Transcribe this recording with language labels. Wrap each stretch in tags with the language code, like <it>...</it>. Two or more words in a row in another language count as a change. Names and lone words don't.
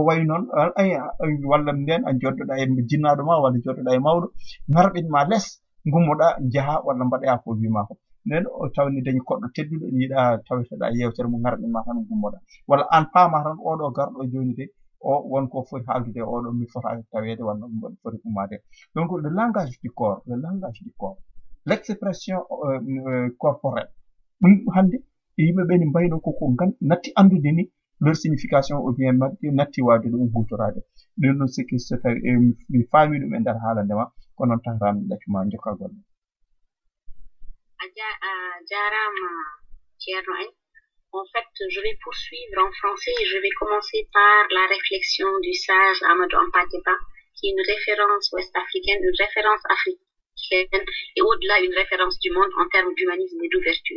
<ff>wayi noon walla nden a joddoɗa e jinnaɗo ma walla joddoɗa e mawɗo garɓinma less gummoɗa jaaha walla mbaɗoya ko wima ko nden o tawni dañi koɗɗo tedduɗo yiiɗa taweteɗa yewtere mo garɓinma tan gummoɗa walla an paama tan oɗo garɗo joni de o wonko foti haaldude oɗo mi fota tawede walla mboɗo foti ummade donc</ff> <fr>le langage du corps l'expression corporelle</fr> <ff>ɗum hande yimɓeɓe ne mbayno koko natti andude ni</ff> <fr>leur signification ou bien</fr> <ff>natti wawde ɗum hutorade ɗum ɗum sikki so tawi mi faami ɗum e nder haalandema ko noon tawatami ɗaccuma jokka golle</ff> <fr>En fait, je vais poursuivre en français et je vais commencer par la réflexion du sage Amadou Hampâté-Bâ, qui est une référence ouest-africaine, une référence africaine et au-delà une référence du monde en termes d'humanisme et d'ouverture.</fr>